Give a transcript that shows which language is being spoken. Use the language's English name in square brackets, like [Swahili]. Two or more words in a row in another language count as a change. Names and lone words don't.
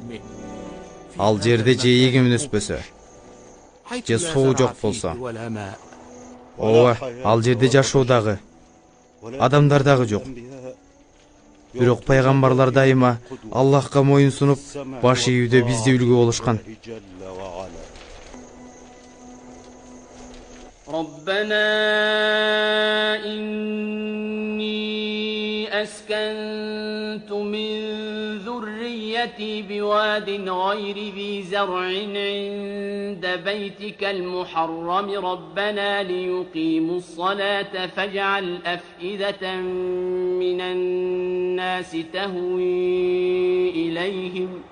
[Kyrgyz] Ал жерде же эгим өспөсө, же суу жок болсо, ооба, ал жерде жашоо дагы, адамдар дагы жок. Бирок пайгамбарлар дайыма Аллахка моюн сунуп, баш ийүүдө бизди үлгү болушкан. [Arabic] ربنا إني أسكنت من ذريتي بواد غير ذي زرع عند بيتك المحرم ربنا ليقيموا الصلاة فاجعل أفئدة من الناس تهوي إليهم